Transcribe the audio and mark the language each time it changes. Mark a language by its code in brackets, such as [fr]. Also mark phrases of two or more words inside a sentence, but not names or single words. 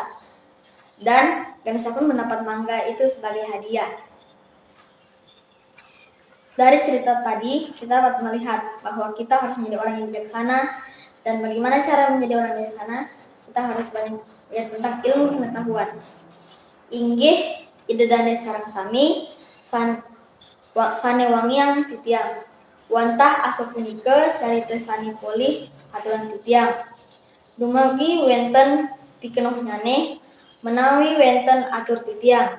[id] Dan Ganesha pun mendapat mangga itu sebagai hadiah. Dari cerita tadi, kita dapat melihat bahwa kita harus menjadi orang yang bijaksana. Dan bagaimana cara menjadi orang yang bijaksana? Kita harus banyak belajar tentang ilmu pengetahuan. [ban] Inggih ide dane sareng sami, sane wangiang titiang. Wantah asup punike carita sani polih aturan titiang. Dumagi wenten pikenuhnyane menawi wenten atur titiang.